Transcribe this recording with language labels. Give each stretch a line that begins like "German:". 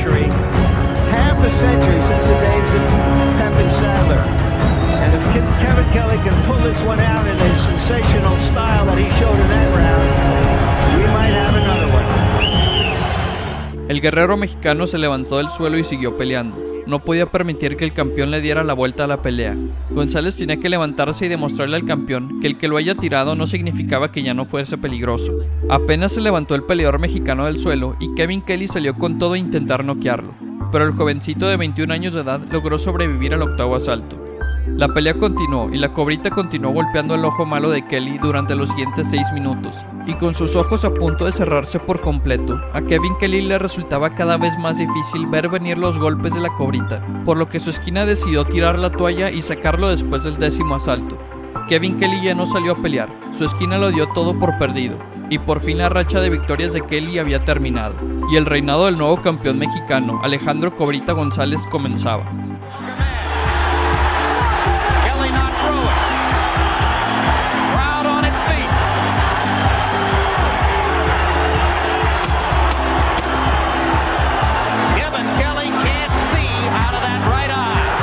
English: Half a century since the days of Pep and Sadler. And if Kevin Kelly can pull this one out in a sensational style that he showed in that round, we might have another one.
Spanish: El guerrero mexicano se levantó del suelo y siguió peleando. No podía permitir que el campeón le diera la vuelta a la pelea. González tenía que levantarse y demostrarle al campeón que el que lo haya tirado no significaba que ya no fuese peligroso. Apenas se levantó el peleador mexicano del suelo y Kevin Kelly salió con todo a intentar noquearlo, pero el jovencito de 21 años de edad logró sobrevivir al octavo asalto. La pelea continuó y la Cobrita continuó golpeando el ojo malo de Kelly durante los siguientes 6 minutos, y con sus ojos a punto de cerrarse por completo, a Kevin Kelly le resultaba cada vez más difícil ver venir los golpes de la Cobrita, por lo que su esquina decidió tirar la toalla y sacarlo después del 10º asalto. Kevin Kelly ya no salió a pelear, su esquina lo dio todo por perdido, y por fin la racha de victorias de Kelly había terminado, y el reinado del nuevo campeón mexicano, Alejandro Cobrita González, comenzaba.
English: Kevin Kelly can't see out of that right eye.